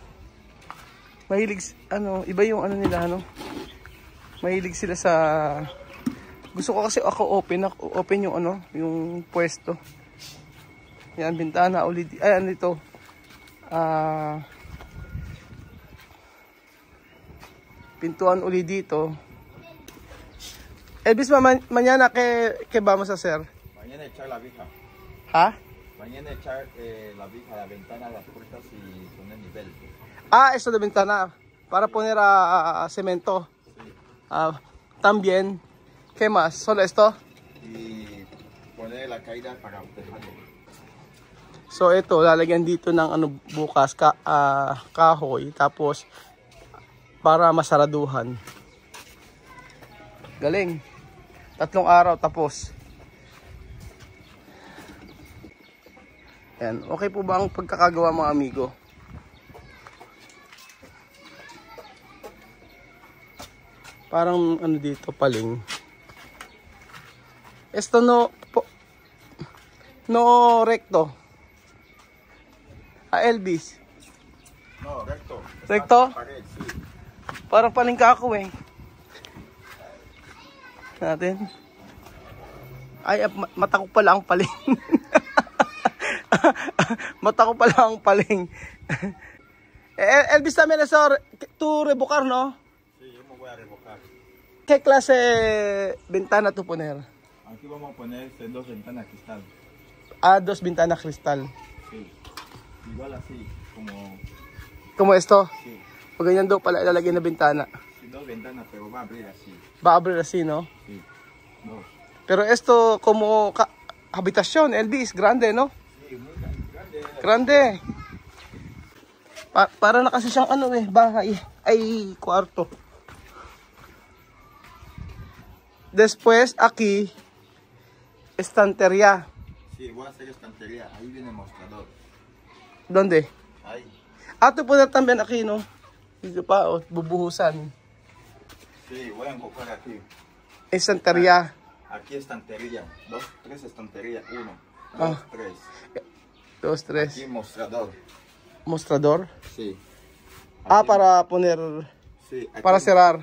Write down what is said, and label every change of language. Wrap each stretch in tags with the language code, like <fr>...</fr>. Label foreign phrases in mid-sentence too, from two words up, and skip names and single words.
<tl>Mahilig, iba yung nila, Mahilig sila sa... Gusto ko kasi open yung yung pwesto. Yan, bintana ulit. Ay, ito. Pintuan ulit dito.</tl> <es>Elvis, mañana que vamos a hacer? Mañana echar la vija. ¿Ha? Mañana echar la vija a la ventana, las puertas y poner nivel. Esto de ventana. Para poner cemento. Sí. También. ¿Qué más? ¿Solo esto? Y poner la caída para dejarlo.</es> <tl>So ito, lalagyan dito ng bukas kahoy, tapos para masaraduhan. Galing. 3 araw tapos. Yan, okay po ba ang pagkakagawa, mga amigo? Parang dito paling.</tl> <es>Esto no recto. Elvis. No, recto. Recto? Pared, sí.</es> <tl>Parang palingka ako eh. Natin. Ay, mata ko pala ang paling. Mata ko pala ang paling.</tl> <es>Elvis, también eso, tú revocar, ¿no? Sí, yo me voy a revocar. ¿Qué clase de ventana tú poner? Aquí vamos a poner 2 ventanas cristal. 2 ventanas cristal. Sí. Igual así, Como esto? Sí.</es> <tl>Pag ganyan daw pala ilalagay na bintana.</tl> <es>Sí, 2 ventanas, pero va a abrir así. Va a abrir así, ¿no? Sí. 2. Pero esto como habitación, Elvis, grande, ¿no? Sí, muy grande. Grande.</es> <tl>Para na kasi siyang bahay. Ay, kwarto.</tl> <es>Después, aquí, estantería. Sí, voy a hacer estantería. Ahí viene el mostrador. ¿Dónde? Ahí. Tú poner también aquí, ¿no?</es> <tl>Dito pa, bubuhusan.</tl> <es>Sí, voy a enfocar aquí. Estantería. Aquí estantería. 2, 3 estanterías. 1, 2, 3. 2, 3. Aquí mostrador. Mostrador. Sí. Aquí, Para poner... sí, aquí, para cerrar.</es>